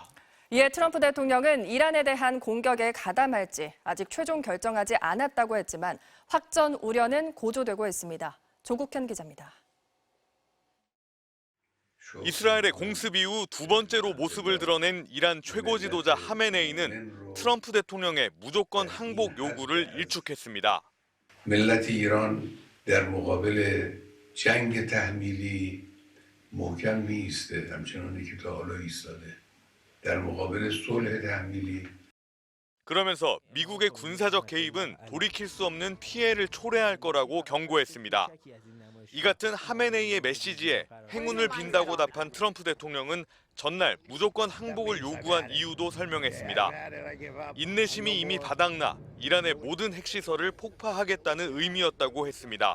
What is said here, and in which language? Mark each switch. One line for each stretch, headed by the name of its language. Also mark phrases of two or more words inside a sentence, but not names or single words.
Korean: 이에 트럼프 대통령은 이란에 대한 공격에 가담할지 아직 최종 결정하지 않았다고 했지만 확전 우려는 고조되고 있습니다. 조국현 기자입니다. 이스라엘의 공습 이후 두 번째로 모습을 드러낸 이란 최고 지도자 하메네이는 트럼프 대통령의 무조건 항복 요구를 일축했습니다.
Persian: ملت ایران در مقابل جنگ تحمیلی محکم می‌ایسته همچنانی که تا حالا ایستاده در مقابل صلح تحمیلی
Korean: 그러면서 미국의 군사적 개입은 돌이킬 수 없는 피해를 초래할 거라고 경고했습니다. 이 같은 하메네이의 메시지에 행운을 빈다고 답한 트럼프 대통령은 전날 무조건 항복을 요구한 이유도 설명했습니다. 인내심이 이미 바닥나 이란의 모든 핵시설을 폭파하겠다는 의미였다고 했습니다.